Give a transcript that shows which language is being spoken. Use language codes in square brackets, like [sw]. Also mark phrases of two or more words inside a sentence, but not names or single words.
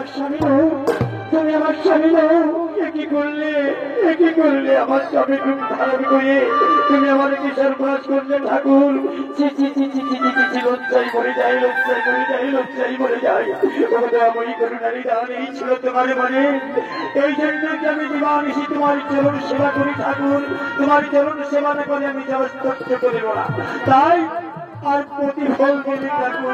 [bn] স্বামী নও, তুমি আমার স্বামী নও। কি করলে, কি করলে আমার স্বামী রূপ ধারণ করে তুমি আমার কি সর্বনাশ করলে ঠাকুর। চি চি চি চি চি চি চি, লজ্জাই মরে যায়, লজ্জাই মরে যায়, লজ্জাই মরে যায়। দয়াময়ী করুণারী দান এই ছিল তোমার মনে। এই জন্য কি আমি দিবানিশি তোমার চরণ সেবা করি ঠাকুর। তোমার চরণ সেবা না করে আমি যাওয়ার কষ্ট করিব না। তাই আর প্রতিফল দেবে ঠাকুর।